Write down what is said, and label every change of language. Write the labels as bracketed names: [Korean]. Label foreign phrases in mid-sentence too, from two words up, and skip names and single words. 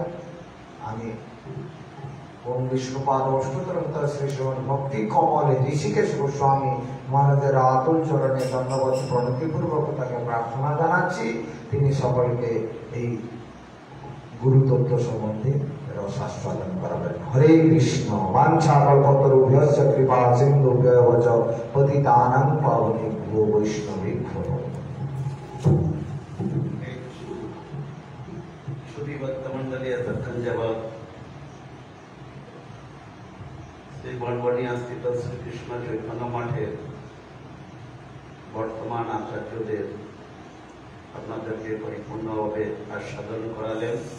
[Bangla] আমি ওম বিষ্ণুপাদ অষ্টতরন্ত শ্রী শ্রীমন ভক্তি কমলে ঋষিকেশ গোস্বামী মহারাজের আতুল চরণে ধন্যবাদ প্রণতিপূর্বক তাকে প্রার্থনা জানাচ্ছি, তিনি সকলকে এই গুরুতত্ত্ব সম্বন্ধে রস আস্বাদন করাবেন। [Sanskrit] হরে কৃষ্ণ। বাঞ্ছা কল্পতরুভ্যশ্চ কৃপা সিন্ধুভ্যো চ পতিতানাং পাবনেভ্যো বৈষ্ণবেভ্যো নমঃ। [Bangla] শুধু ভক্তমণ্ডলী এতক্ষণ যাবৎ শ্রী বনবনিয়া স্থিত শ্রীকৃষ্ণ চৈতন্য মঠের বর্তমান আচার্যদের আপনাদেরকে পরিপূর্ণভাবে আস্বাদন করালেন।